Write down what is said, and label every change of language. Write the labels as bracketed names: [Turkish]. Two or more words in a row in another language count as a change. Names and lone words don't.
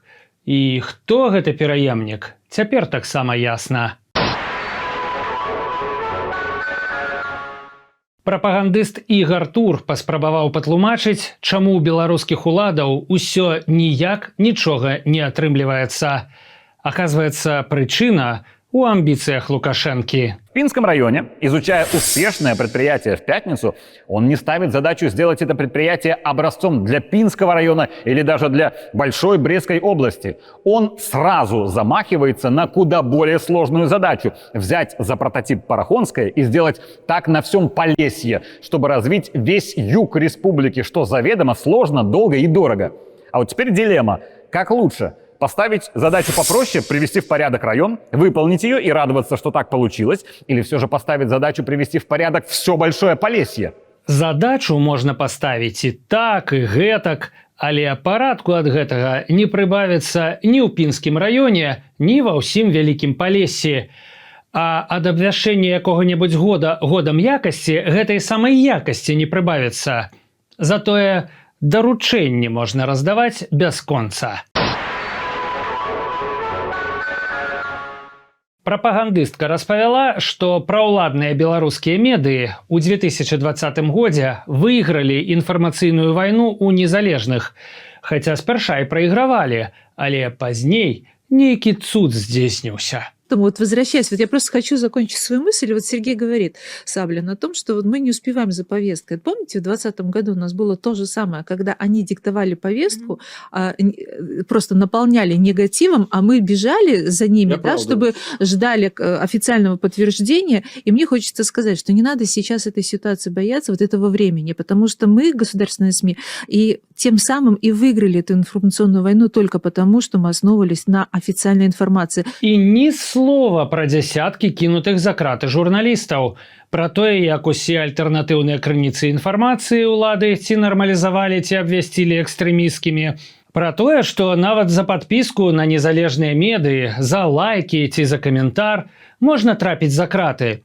[Belarusian] І хто гэты пераемнік? Цяпер таксама ясна. Прапагандыст Ігар Тур паспрабаваў патлумачыць, чаму ў беларускіх уладаў усё ніяк нічога не атрымліваецца. Аказваецца, прычына у амбициях Лукашенки. [Russian] В Пинском районе, изучая успешное предприятие в пятницу, он не ставит задачу сделать это предприятие образцом для Пинского района или даже для Большой Брестской области. Он сразу замахивается на куда более сложную задачу – взять за прототип Порохонское и сделать так на всем Полесье, чтобы развить весь юг республики, что заведомо сложно, долго и дорого. А вот теперь дилемма. Как лучше? Поставить задачу попроще, привести в порядок район, выполнить ее и радоваться, что так получилось, или все же поставить задачу привести в порядок все Большое Полесье? [Belarusian] Задачу можна паставіць і так, і гэтак, але парадку ад гэтага не прыбавіцца ні ў Пінскім раёне, ні ва ўсім Вялікім Палессі. А ад абвяшчэння якога-небудзь годам якасці гэтай самай якасці не прыбавіцца. Затое даручэнні можна раздаваць бясконца. Прапагандыстка распавяла, што праўладныя беларускія медыі ў 2020 годзе выйгралі інфармацыйную вайну ў незалежных, хаця спярша і прайгравалі, але пазней нейкі цуд здзейсніўся. [Russian] Вот возвращаясь, вот я просто хочу закончить свою мысль. Вот Сергей говорит, Саблин, о том, что вот мы не успеваем за повесткой. Помните, в 2020 году у нас было то же самое, когда они диктовали повестку, просто наполняли негативом, а мы бежали за ними, да, чтобы ждали официального подтверждения. И мне хочется сказать, что не надо сейчас этой ситуации бояться, вот этого времени, потому что мы, государственные СМИ, и тем самым и выиграли эту информационную войну только потому, что мы основывались на официальной информации. [Belarusian] И ни слова пра дзясяткі кінутых за краты журналістаў, пра тое, як усе альтэрнатыўныя крыніцы інфармацыі ўлады ці нармалізавалі, ці абвясцілі экстрэмісцкімі, пра тое, што нават за падпіску на незалежныя медыі, за лайкі ці за каментар можна трапіць за краты.